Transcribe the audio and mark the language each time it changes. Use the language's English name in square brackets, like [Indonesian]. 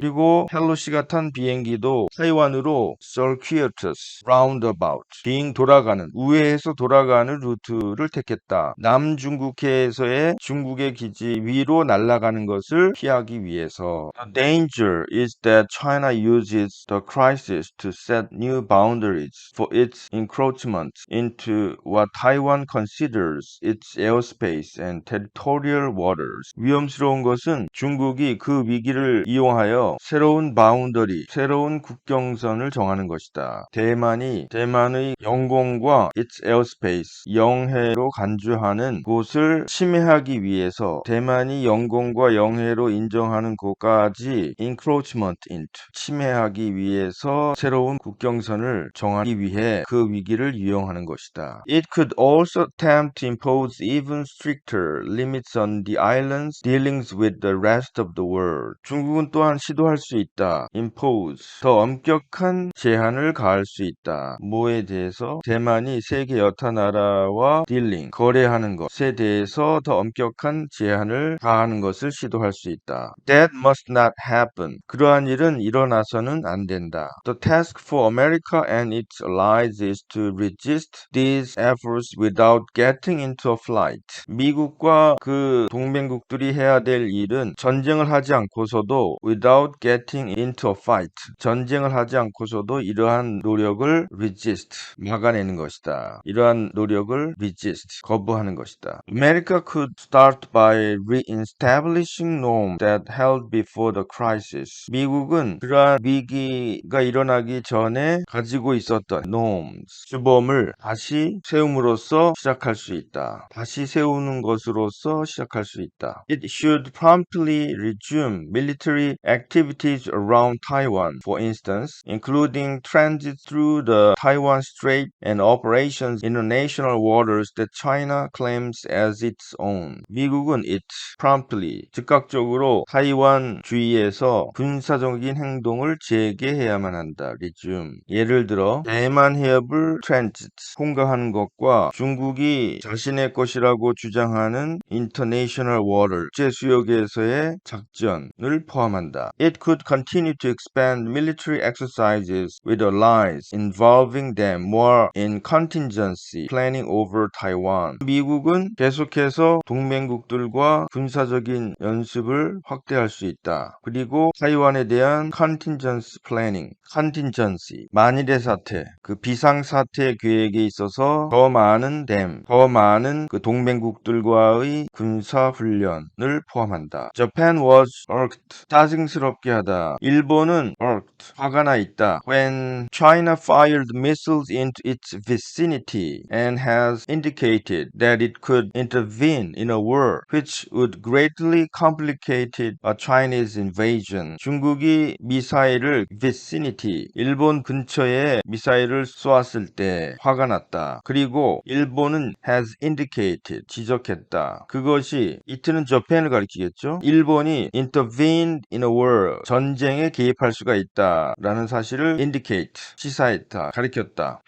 [Korean] 그리고 펠로시가 탄 비행기도 타이완으로 [English] circuitous, roundabout, [Korean] 빙 돌아가는, 우회해서 돌아가는 루트를 택했다. 남중국해에서의 중국의 기지 위로 날아가는 것을 피하기 위해서. [English] The danger is that China uses the crisis to set new boundaries for its encroachment into what Taiwan considers its airspace and territorial waters. [Korean] 위험스러운 것은 중국이 그 위기를 이용하여 새로운 바운더리, 새로운 국경선을 정하는 것이다. 대만의 영공과 its airspace, 영해로 간주하는 곳을 침해하기 위해서 대만이 영공과 영해로 인정하는 곳까지 [English] encroachment into, [Korean] 침해하기 위해서 새로운 국경선을 정하기 위해 그 위기를 이용하는 것이다. [English] It could also attempt to impose even stricter limits on the island's dealings with the rest of the world. [Korean] 중국은 또한 시도할 수 있다. impose, 더 엄격한 제한을 가할 수 있다. 뭐에 대해서? 대만이 세계 여타 나라와 dealing, 거래하는 것에 대해서 더 엄격한 제한을 가하는 것을 시도할 수 있다. [English] That must not happen. [Korean] 그러한 일은 일어나서는 안 된다. [English] The task for America and its allies is to resist these efforts without getting into a fight. [Korean] 미국과 그 동맹국들이 해야 될 일은 전쟁을 하지 않고서도 [English] without getting into a fight. [Korean] 전쟁을 하지 않고서도 이러한 노력을 resist, 막아내는 것이다. 이러한 노력을 resist, 거부하는 것이다. [English] America could start by re-establishing norms that held before the crisis. [Korean] 미국은 그러한 위기가 일어나기 전에 가지고 있었던 norms, 주범을 다시 세움으로써 시작할 수 있다. 다시 세우는 것으로서 시작할 수 있다. [English] It should promptly resume military activities around Taiwan, for instance, including transit through the Taiwan Strait and operations in the international waters that China claims as its own. [Korean] 미국은 [English] it promptly, [Korean] 즉각적으로 타이완 주위에서 군사적인 행동을 재개해야만 한다. [English] resume. [Korean] 예를 들어 대만 해협을 transit, 통과하는 것과 중국이 자신의 것이라고 주장하는 [English] international water, [Korean] 국제수역에서의 작전을 포함한다. [English] It could continue to expand military exercises with allies, involving them more in contingency planning over Taiwan. [Korean] 미국은 계속해서 동맹국들과 군사적인 연습을 확대할 수 있다. 그리고 타이완에 대한 [English] contingency planning, [Korean] contingency, 만일의 사태, 그 비상사태 계획에 있어서 더 많은 그 동맹국들과의 군사훈련을 포함한다. [English] Japan was irked, [Korean] 짜증스럽게 하다. 일본은 irked, 화가 나 있다. [English] When China fired missiles into its vicinity and has indicated that it could intervene in a war which would greatly complicate a Chinese invasion. [Korean] 중국이 미사일을 vicinity, 일본 근처에 미사일을 쏘았을 때 화가 났다. 그리고 일본은 [English] has indicated, [Korean] 지적했다. 그것이 it는 Japan을 가리키겠죠. 일본이 [English] intervened in a war, [Korean] 전쟁에 개입할 수가 있다 라는 사실을 indicate, 시사했다, 가리켰다.